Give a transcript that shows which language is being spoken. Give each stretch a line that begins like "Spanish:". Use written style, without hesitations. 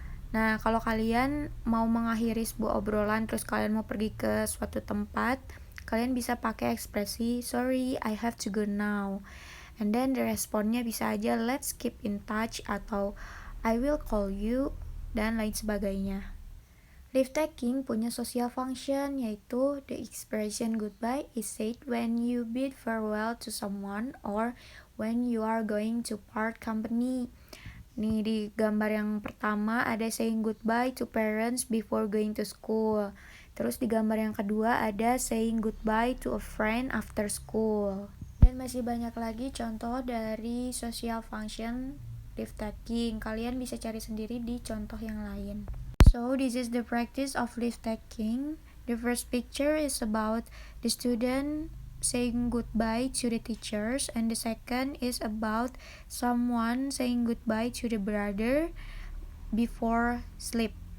Indonesian: Nah, kalau kalian mau mengakhiri sebuah obrolan terus kalian mau pergi ke suatu tempat, kalian bisa pakai ekspresi
English: sorry, I have to go now. And then the
Indonesian: responnya bisa aja
English: let's keep in touch atau I will call you
Indonesian: dan lain sebagainya.
English: Leave taking punya social function, yaitu the expression goodbye is said when you bid farewell to someone or when you are going to part company.
Indonesian: Nih di gambar yang pertama ada
English: saying goodbye to parents before going to school.
Indonesian: Terus di gambar yang kedua ada
English: saying goodbye to a friend after school.
Indonesian: Dan masih banyak lagi contoh dari social function leave taking. Kalian bisa cari sendiri di contoh yang lain.
English: So this is the practice of leave taking. The first picture is about the student saying goodbye to the teachers, and the second is about someone saying goodbye to the brother before sleep.